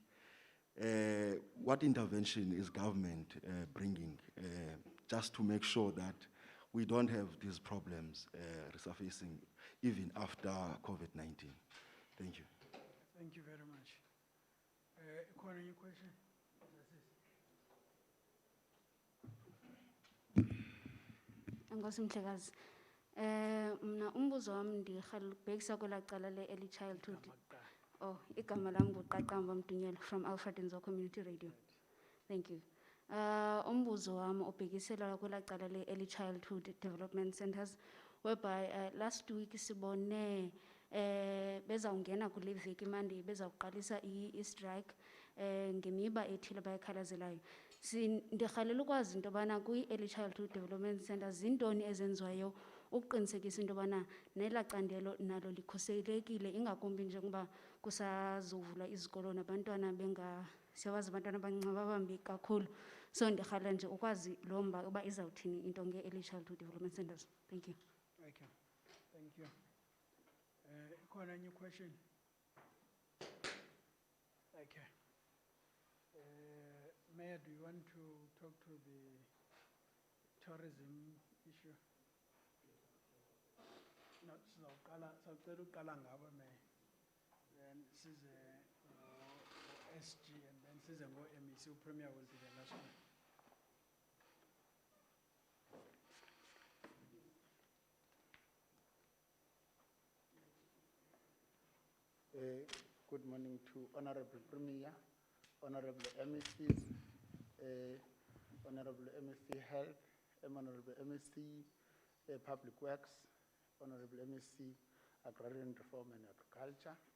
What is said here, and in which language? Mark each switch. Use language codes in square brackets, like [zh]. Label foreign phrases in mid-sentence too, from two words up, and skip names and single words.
[en] What intervention is government bringing just to make sure that we don't have these problems resurfacing even after COVID-19? Thank you. Thank you very much. [xh] ikhona enye question? Enkosi Mhlekazi. Mna umbuzo wami ndibhekisa kwelaa cala le- [en] early childhood. [xh] Oh, igama lam nguQaqamba Mdunyelo from Alfred Nzo Community Radio. [en] Thank you. [xh] Umbuzo wami ubhekisela kwelaa cala le- [en] early childhood development centers, whereby last week [xh] sibone bezawungena kule veki Monday bezawuqalisa i-strike ngemiba ethile bayikhalazelayo. Ndirhalela ukwazi into yobana kwi- [en] early childhood development centers [xh] zintoni ezenziwayo ukuqinisekisa into yobana nelaa candelo nalo likhuselekile, ingakumbi njengoba kusazovula izikolo nabantwana siyawazi abantwana abancinci babambi kakhulu. So ndirhalela nje ukwazi lo mba uba izawuthini into nge- [en] early childhood development centers. Thank you. Okay, thank you. [xh] Ikhona enye question? [en] Okay. Mayor, do you want to talk to the tourism issue? No, [xh] sawucela uqala ngabo Mayor. Then size SG [en] and then [xh] size ngo-MEC. [en] Premier will be the last one. Good morning to Honorable Premier, Honorable MECs, Honorable MEC Health, Honorable MEC Public Works, Honorable MEC Agrarian Reform and Agriculture.